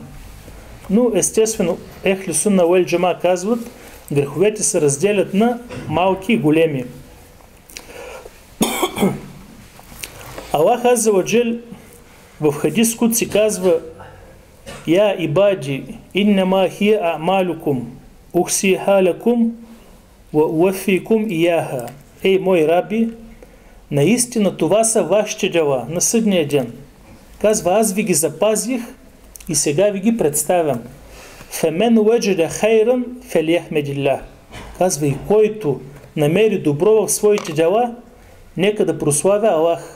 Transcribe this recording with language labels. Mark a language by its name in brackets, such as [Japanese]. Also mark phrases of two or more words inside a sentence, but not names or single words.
[Bulgarian] Но естествено, [Arabic] أهل السنة والجماعة [Bulgarian] казват, греховете се разделят на малки и големи. [Arabic] Аллах عز وجل в حديث قدسي казва: "يا عبادي، إنما هي أعمالكم، أحصيها لكم وأوفيكم إياها." [Bulgarian] Ей, мои раби, наистина това са вашите дела на съдния ден. Казва, аз ви ги запазих и сега ви ги представям. [Arabic] فمن وجد خيرا فليحمد الله. [Bulgarian] Казва, и който намери добро в своите дела, нека да прославя Аллах.